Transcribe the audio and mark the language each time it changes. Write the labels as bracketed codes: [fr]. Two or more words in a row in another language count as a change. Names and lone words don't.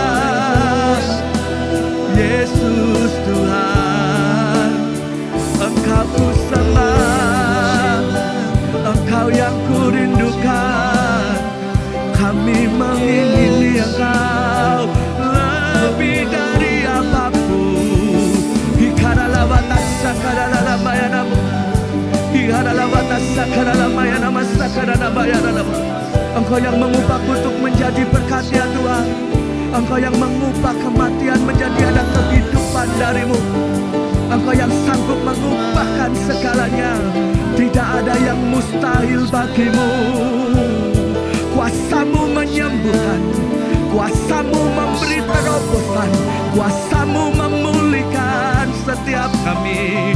[id] Yesus Tuhan, Engkau ku sembah, Engkau yang ku rindukan. Kami mengingini Engkau lebih dari apapun. Hikaralabatas sakaralabayanamu, hikaralabatas sakaralabayanamu, sakaralabayanamu. Engkau yang mengubah kutuk menjadi berkat ya Tuhan. Engkau yang mengubah kematian menjadi ada kehidupan dari-Mu. Engkau yang sanggup mengubahkan segalanya. Tidak ada yang mustahil bagi-Mu. Kuasa-Mu menyembuhkan, kuasa-Mu memberi terobosan, kuasa-Mu memulihkan setiap kami.